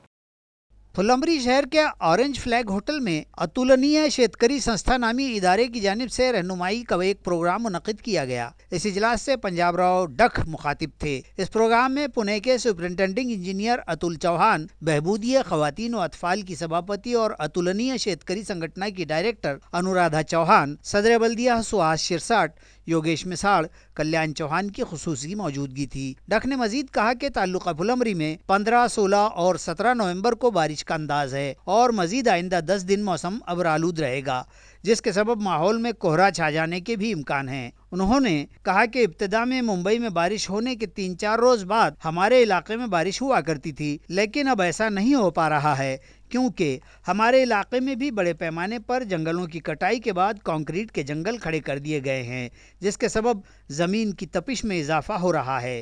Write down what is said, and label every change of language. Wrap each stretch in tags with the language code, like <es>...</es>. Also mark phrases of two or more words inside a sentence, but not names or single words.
<ur>پھلمبری شہر کے اورنج فلیگ ہوٹل میں اتولنیہ شیتکری سنستھا نامی ادارے کی جانب سے رہنمائی کا ایک پروگرام منعقد کیا گیا۔ اس اجلاس سے پنجاب راؤ ڈک مخاطب تھے۔ اس پروگرام میں پونے کے</ur> <en>superintending engineer</en> <ur>اتل چوہان، بہبودیہ خواتین و اطفال کی سبھاپتی اور اتولنیہ شیتکری سنگھٹنا کی ڈائریکٹر انورادھا چوہان، صدر بلدیہ سہاس شرساٹ، یوگیش مساڑ، کلیان چوہان کی خصوصی موجودگی تھی۔ ڈک نے مزید کہا کہ تعلقہ پھلمبری میں 15، 16 اور 17 نومبر کو بارش کا انداز ہے اور مزید آئندہ 10 دن موسم ابرآلود رہے گا، جس کے سبب ماحول میں کوہرا چھا جانے کے بھی امکان ہیں۔ انہوں نے کہا کہ ابتدا میں ممبئی میں بارش ہونے کے 3-4 روز بعد ہمارے علاقے میں بارش ہوا کرتی تھی، لیکن اب ایسا نہیں ہو پا رہا ہے کیونکہ ہمارے علاقے میں بھی بڑے پیمانے پر جنگلوں کی کٹائی کے بعد کنکریٹ کے جنگل کھڑے کر دیے گئے ہیں، جس کے سبب زمین کی تپش میں اضافہ ہو رہا ہے۔</ur>